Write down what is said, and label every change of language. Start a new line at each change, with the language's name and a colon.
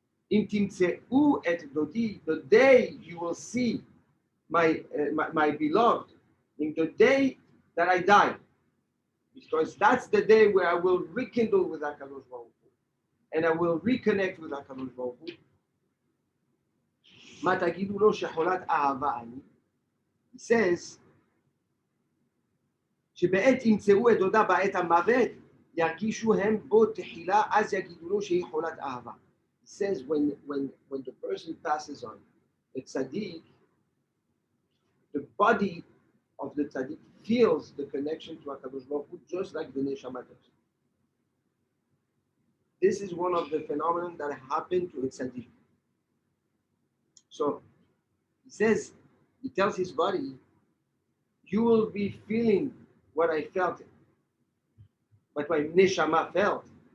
English: The day you will see my beloved, in the day that I die, because that's the day where I will rekindle with HaKadosh Baruch Hu, and I will reconnect with HaKadosh Baruch Hu. He says,
Hebrew: שבעת ימצאו את דודה בעת המוות, ירגישו הם בו תחילה, אז יגידו לו שהיא חולת אהבה.
English: He says when the person passes on, the tzaddik, the body of the tzaddik feels the connection to HaKadosh Baruch Hu just like the neshama does. This is one of the phenomena that happened to a tzaddik. So he tells his body, you will be feeling what I felt, what my neshama felt.